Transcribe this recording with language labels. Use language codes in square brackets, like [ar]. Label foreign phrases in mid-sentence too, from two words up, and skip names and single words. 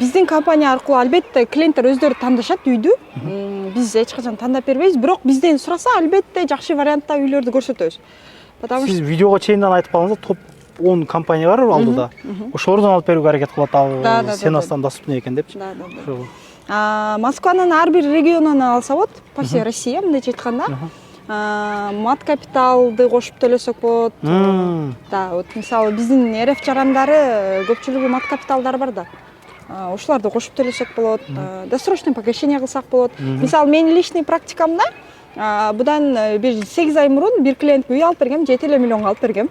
[ky] Биздин компания аркылуу албетте клиенттер өздөрү тандашат үйдү. Биз эч качан тандап бербейбиз, бирок бизден сураса албетте жакшы вариантта үйлөрдү көрсөтөбүз. Сиз видеого чейинден айтып калдыңыз, топ 10 компания бар алдыда. Ошолордон алып берүүгө аракет кылат, ал ценасынан доступный экен депчи. Москванын ар бир регионунан алса болот, [ru] по всей России, [ky] мындайча айтканда. Мат капиталды кошуп төлөсөк болот. [ru] Да, вот [ky] мисалы биздин РФ жарандары көпчүлүгү мат капиталдары бар да. Ошолорду кошуп төлөсөк болот. [ru] Досрочный погашение [ky] кылсак болот. Мисалы менин [ru] личный практикамда [ky] будан бир 8 ай мурун бир клиентке үй алып бергем, 7 миллионго алып бергем.